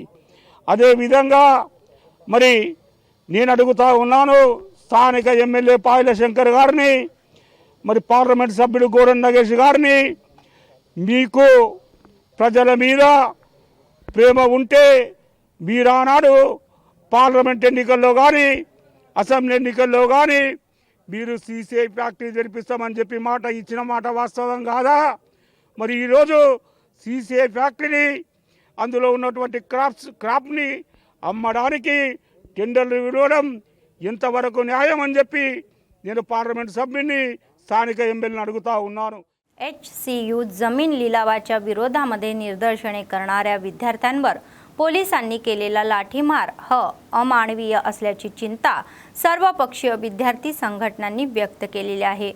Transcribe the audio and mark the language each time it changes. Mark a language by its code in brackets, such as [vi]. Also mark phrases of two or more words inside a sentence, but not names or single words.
[te] అదేవిధంగా మరి నేను అడుగుతూ ఉన్నాను స్థానిక ఎమ్మెల్యే పాయల శంకర్ గారిని, మరి పార్లమెంట్ సభ్యుడు గోడన్ నగేష్ గారిని, మీకు ప్రజల మీద ప్రేమ ఉంటే మీరు ఆనాడు పార్లమెంట్ ఎన్నికల్లో కానీ అసెంబ్లీ ఎన్నికల్లో కానీ మీరు సీసీఐ ఫ్యాక్టరీ జరిపిస్తామని చెప్పి మాట ఇచ్చిన మాట వాస్తవం కాదా? మరి ఈరోజు సీసీఐ ఫ్యాక్టరీ అందులో ఉన్నటువంటి క్రాప్ని అమ్మడానికి టెండర్లు ఇవ్వడం ఎంతవరకు న్యాయం అని చెప్పి నేను పార్లమెంట్ సభ్యుని స్థానిక ఎమ్మెల్యే అడుగుతా ఉన్నాను. [mr] HCU जमीन लिलावाच्या विरोधामध्ये निदर्शने करणाऱ्या विद्यार्थ्यांवर पोलिसांनी केलेला लाठीमार अमानवीय असल्याची चिंता सर्वपक्षीय विद्यार्थी संघटनांनी व्यक्त केलेली आहे.